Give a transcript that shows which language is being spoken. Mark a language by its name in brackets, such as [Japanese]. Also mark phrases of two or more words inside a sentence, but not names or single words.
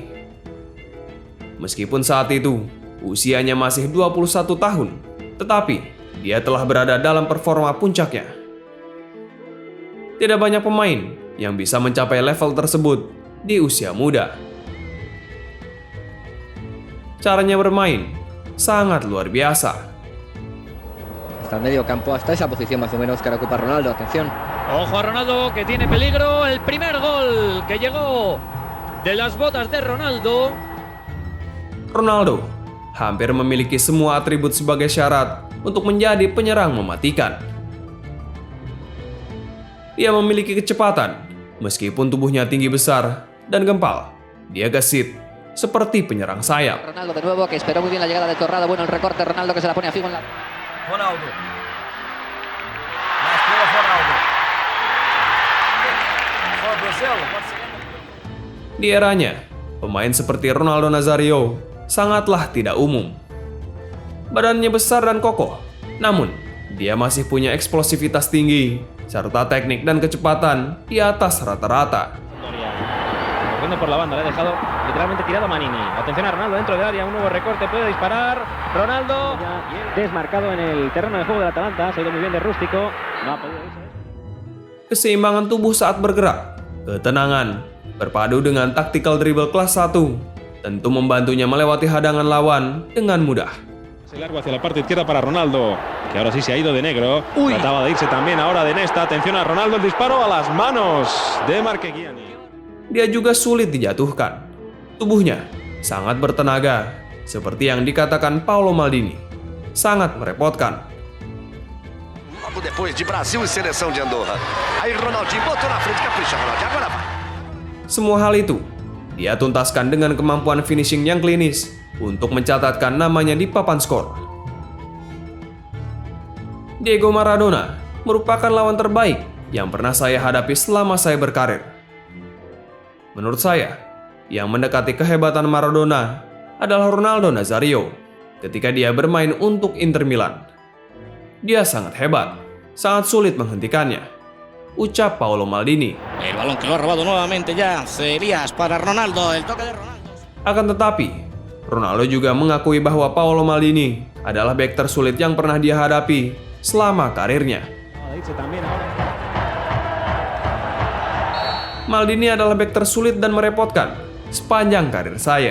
[Indonesian] Meskipun saat itu usianya masih 21 tahun, tetapi dia telah berada dalam performa puncaknya. Tidak banyak pemain yang bisa mencapai level tersebut di usia muda. Caranya bermain sangat luar biasa. [Spanish] Hasta el medio campo, hasta esa posición más o menos que ocupa Ronaldo. Atención. Ojo a Ronaldo, que tiene peligro. El primer gol que llegó de las botas de Ronaldo. [Indonesian] Ronaldo hampir memiliki semua atribut sebagai syarat untuk menjadi penyerang mematikan. Dia memiliki kecepatan, meskipun tubuhnya tinggi besar dan gempal. Dia gesit seperti penyerang sayap. [Spanish] Ronaldo de nuevo, que esperó muy bien la llegada de Torrada. Bueno, el recorte Ronaldo, que se la pone a Figo en la... [Portuguese] Ronaldo. Mas pela Ronaldo. [English] For Brazil. [Indonesian] Di eranya, pemain seperti Ronaldo Nazario sangatlah tidak umum. Badannya besar dan kokoh, namun dia masih punya eksplosivitas tinggi serta teknik dan kecepatan di atas rata-rata. [Spanish] Corriendo por la banda, le ha dejado literalmente tirado a Manini. Atención a Ronaldo dentro del área, un nuevo recorte, puede disparar. Ronaldo, desmarcado en el terreno de juego del Atalanta, se ha ido muy bien de Rústico, no ha podido irse. [Indonesian] Keseimbangan tubuh saat bergerak, ketenangan, berpadu dengan [English] tactical dribble [Indonesian] kelas 1, tentu membantunya melewati hadangan lawan dengan mudah. [Spanish] Se largo hacia la parte izquierda para Ronaldo, que ahora sí se ha ido de negro. Trataba de irse también ahora de Nesta. Atención a Ronaldo, el disparo a las manos de Marquegiani. [Indonesian] Dia juga sulit dijatuhkan. Tubuhnya sangat bertenaga, seperti yang dikatakan Paolo Maldini. Sangat merepotkan. [Portuguese] Logo depois de Brasil e seleção de Andorra. Aí Ronaldinho botou na frente, capricha Ronaldinho, agora vai. [Indonesian] Semua hal itu dia tuntaskan dengan kemampuan finishing yang klinis untuk mencatatkan namanya di papan skor. Diego Maradona merupakan lawan terbaik yang pernah saya hadapi selama saya berkarir. Menurut saya, yang mendekati kehebatan Maradona adalah Ronaldo Nazario ketika dia bermain untuk Inter Milan. Dia sangat hebat, sangat sulit menghentikannya, ucap Paolo Maldini. [Spanish] El balón que lo ha robado nuevamente ya Elías para Ronaldo, el toque de Ronaldo. [Indonesian] Akan tetapi, Ronaldo juga mengakui bahwa Paolo Maldini adalah bek tersulit yang pernah dia hadapi selama karirnya. Maldini adalah bek tersulit dan merepotkan sepanjang karir saya.